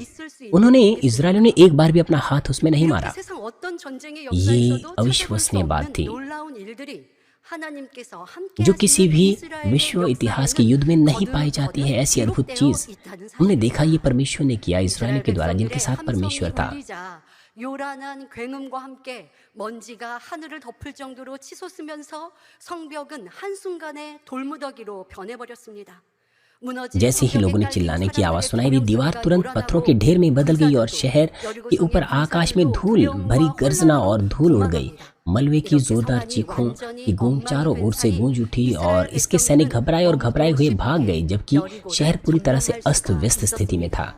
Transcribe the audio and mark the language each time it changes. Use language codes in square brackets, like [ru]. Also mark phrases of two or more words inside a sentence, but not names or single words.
[hi] उन्होंने इजरायलियों ने एक बार भी अपना हाथ उसमें नहीं मारा। ये अविश्वसनीय बात थी जो किसी भी विश्व इतिहास के युद्ध में नहीं पाई जाती है। ऐसी अद्भुत चीज हमने देखा, ये परमेश्वर ने किया इजरायलियों के द्वारा जिनके साथ परमेश्वर था। [ko] 요란한 굉음과 함께 먼지가 하늘을 덮을 정도로 치솟으면서 성벽은 한순간에 돌무더기로 변해버렸습니다. [hi] जैसे ही लोगों ने चिल्लाने की आवाज सुनाई दी, दीवार तुरंत पत्थरों के ढेर में बदल गई और शहर के ऊपर आकाश में धूल भरी गर्जना और धूल उड़ गई। मलबे की जोरदार चीखों की गूंज चारों ओर से गूंज उठी और इसके सैनिक घबराए और घबराए हुए भाग गए, जबकि शहर पूरी तरह से अस्त व्यस्त स्थिति में था।